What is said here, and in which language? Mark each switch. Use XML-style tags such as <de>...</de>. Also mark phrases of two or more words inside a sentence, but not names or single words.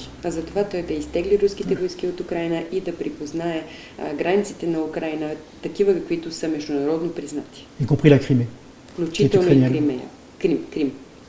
<bg>Затова той да изтегли руските войски от Украина и да припознае границите на Украина такива, каквито са международно признати.</bg> <fr>Y compris la Crimée.</fr> <bg>Включително и Крим.</bg>